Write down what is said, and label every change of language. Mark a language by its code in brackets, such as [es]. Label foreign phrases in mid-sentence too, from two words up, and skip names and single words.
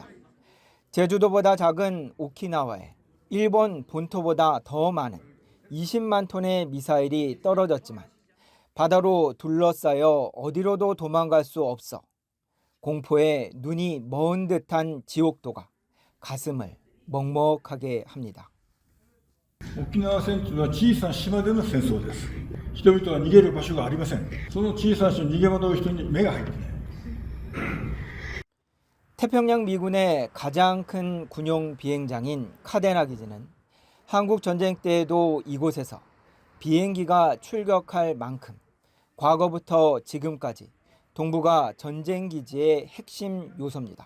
[ko] 제주도보다 작은 오키나와에 일본 본토보다 더 많은 20만 톤의 미사일이 떨어졌지만 바다로 둘러싸여 어디로도 도망갈 수 없어 공포에 눈이 먼 듯한 지옥도가 가슴을 먹먹하게 합니다. [ja] 沖縄戦というのは小さな島での戦争です。人々は逃げる場所がありません。その小さな島に逃げ惑う人に目が入っていない。 [ko] 태평양 미군의 가장 큰 군용 비행장인 카데나 기지는 한국 전쟁 때에도 이곳에서 비행기가 출격할 만큼 과거부터 지금까지 동부가 전쟁 기지의 핵심 요소입니다.